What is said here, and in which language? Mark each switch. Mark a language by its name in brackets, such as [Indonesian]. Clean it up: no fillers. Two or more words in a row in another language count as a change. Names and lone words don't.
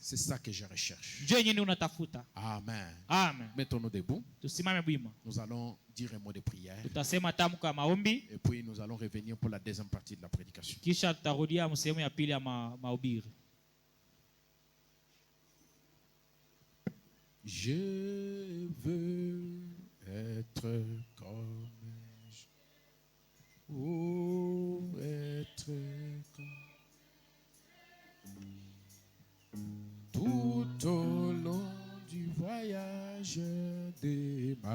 [French] C'est ça que je recherche. [Swahili] Je yenyewe unatafuta. Amen. Amen. [French] Mettons-nous debout. [Swahili] Tusimame bwima. [French] Nous allons dire un mot de prière. [Swahili] Tutasema tamko ya maombi. [French] Et puis nous allons revenir pour la deuxième partie de la prédication. [Swahili] Kisha tutarudia sehemu ya pili ya mahubiri. [French] Je veux être comme être comme tout au long du voyage de